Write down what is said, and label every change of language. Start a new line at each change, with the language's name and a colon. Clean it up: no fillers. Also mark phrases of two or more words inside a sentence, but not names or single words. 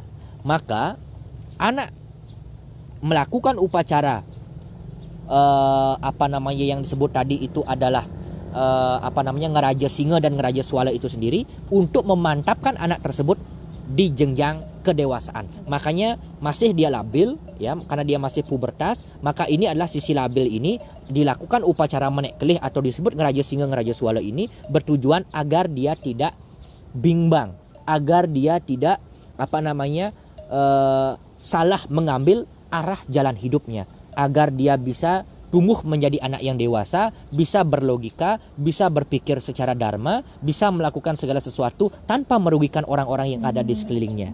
Indonesian: Maka anak melakukan upacara yang disebut tadi itu adalah ngeraja singa dan ngeraja swala itu sendiri untuk memantapkan anak tersebut di jenjang kedewasaan. Makanya masih dia labil, ya, karena dia masih pubertas, maka ini adalah sisi labil ini dilakukan upacara
Balinese: menek kelih
Indonesian: atau disebut ngeraja singa ngeraja swala ini bertujuan agar dia tidak bimbang, agar dia tidak salah mengambil arah jalan hidupnya, agar dia bisa tumbuh menjadi anak yang dewasa, bisa berlogika, bisa berpikir secara dharma, bisa melakukan segala sesuatu tanpa merugikan orang-orang yang ada di sekelilingnya.